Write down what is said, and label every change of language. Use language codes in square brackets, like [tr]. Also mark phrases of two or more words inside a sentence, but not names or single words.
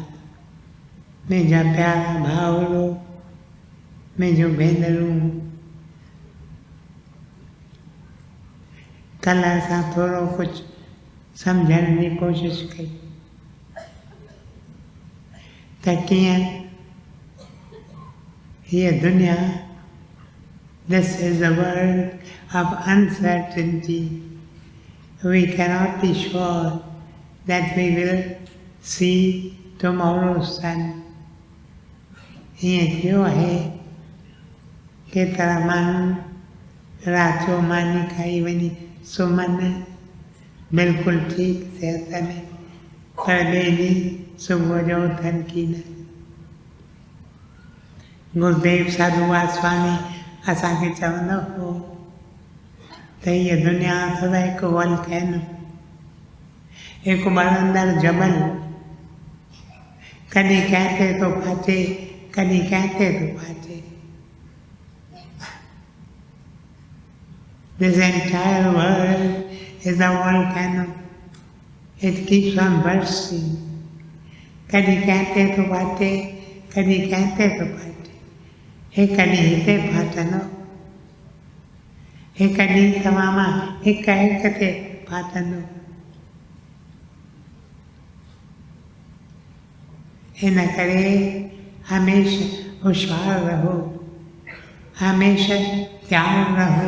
[sd] मुंहिंजा प्यारा भाउरो, मुंहिंजूं भेनरूं, कल्ह असां थोरो कुझु सम्झण जी कोशिशि कई त कीअं हीअ दुनिया, [en] this is the world of uncertainty. We cannot be sure that we will see tomorrow's sun. [sd] हीअं थियो आहे, केतिरा माण्हू राति जो मानी खाई वञी सुम्हनि बिल्कुलु ठीकु सिहत में, पर ॿिए ॾींहुं सुबुह जो उथनि कीन। गुरुदेव साधू वासवाणी असांखे चवंदो हो त हीअ दुनिया अथव हिकु वोल्केनो, हिकु ॿरंदड़ जबल, कॾहिं कंहिं ते थो फाचे, कॾहिं कंहिं ते थो फाचे। [en] This entire world is a volcano. It keeps on bursting. [sd] कॾहिं कंहिं ते थो फाटे, कॾहिं कंहिं ते थो फाटे। हिकु ॾींहुं हिते फाटंदो, हिकु ॾींहुं तव्हां मां हिकु हिकु ते फाटंदो। हिन करे हमेशह होशियारु रहो, हमेशह तयारु रहो।